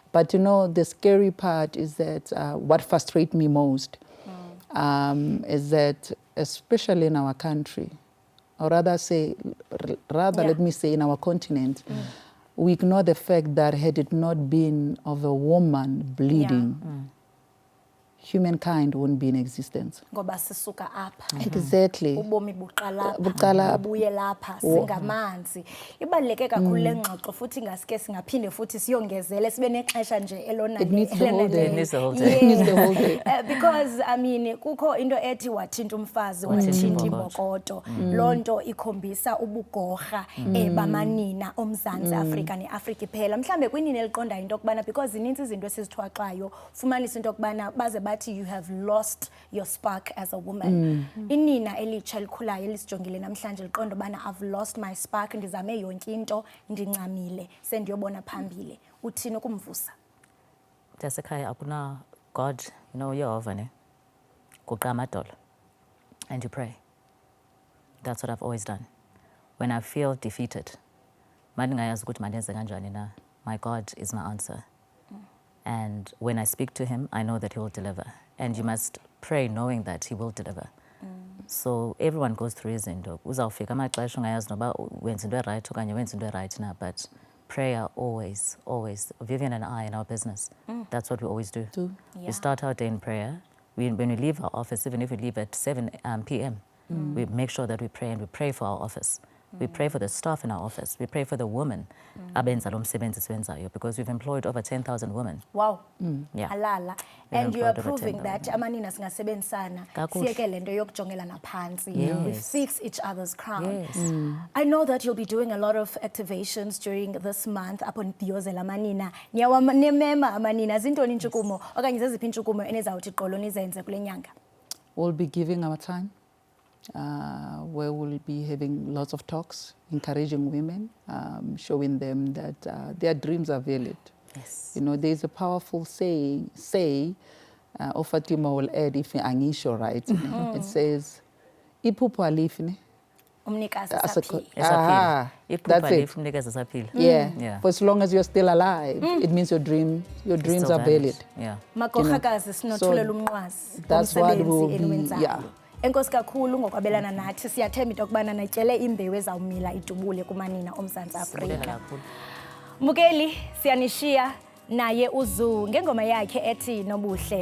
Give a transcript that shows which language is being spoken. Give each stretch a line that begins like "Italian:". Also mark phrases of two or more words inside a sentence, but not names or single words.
English: But you know, the scary part is that what frustrates me most is that, especially in our country, or rather let me say in our continent, we ignore the fact that had it not been of a woman bleeding, humankind wouldn't be in existence.
Xhosa: Ngoba sisuka apha.
English: Exactly.
Xhosa: Ubomi buqala Buqala bubuye lapha singamanzi. Ibaluleke kakhulu lengxoxo futhi ngaske singaphinde futhi siyongezele sibe nexesha nje elona.
English: It needs the whole day. It needs the whole day. It needs the whole day. Because I mean
Xhosa: kukho into ethi Wathint umfazi Wathint Imbokodo. Lonto ikhombisa ubugorha bamanina omzantsi Afrika neAfrika iphela. Mhlambe kwinini eliqonda into okubana because ininzi izinto esizithwaxayo fumanisa into okubana baze bathi
English: you have lost your spark as a woman.
Xhosa: Inina elitsha elikhulayo elisijongile namhlanje liqonda bana
English: I've lost my spark,
Xhosa: ndizame yonke into, ndincamile sendiyobona phambili. Uthini ukumvusa? Mntasekhaya akuna
English: God, you know,
Xhosa: Yehova ne. Kuqa amadolo
English: and you pray. That's what I've always done. When I feel defeated,
Xhosa: mandingayazi ukuthi mandenze kanjani na,
English: my God is my answer. And when I speak to him, I know that he will deliver. And you must pray knowing that he will deliver. So everyone goes through izinto.
Xhosa: Uzawufika amaxesha ungayazi noba wenza into right okanye wenza into right na,
English: but prayer always, always. Vivian and I in our business, that's what we always do. We start our day in prayer. When we leave our office, even if we leave at 7 p.m., we make sure that we pray, and we pray for our office. We pray for the staff in our office. We pray for the women
Xhosa: abenza lo msebenzi siwenzayo,
English: because we've employed over 10,000 women. Wow. Yeah. Alala. We've And you are employed over proving 10,000.
Xhosa: that amanina singasebenzisana siyeke lento yokujongelana phansi.
English: Yes. We fix each other's crown. Yes. I know that you'll be doing a lot of activations during this month upon Biyozela Manina.
Xhosa: Niyawanemema amanina zintoni intshukumo okanye zeziphi intshukumo enezawuthi qolo nizenze kule nyanga?
English: We'll be giving our time, where we'll be having lots of talks, encouraging women, showing them that their dreams are valid. Yes. You know, there's a powerful saying, Fatima will add if Angisho, right? It says,
Xhosa: Ipupu alifine. Umnikazi
English: As a
Xhosa: saphila. Aha, Iphupha
English: that's it.
Xhosa: lifu umnikazi esaphila.
English: Yeah. For as long as you're still alive, it means your dreams Still are valid. Yeah.
Xhosa: Magorhakazi sinothulela umnqwazi.
English: That's what will be,
Xhosa: eniwenzayo.
English: yeah.
Xhosa: Enkosi kakhulu ngokwabelana nathi, siyathemba into okubana natyele imbewu ezawumila idubule kumanina omzantsi Sibulela Afrika. kakhulu. Mbukeli, siyanishiya naye uZu ngengoma yakhe ethi Nobuhle.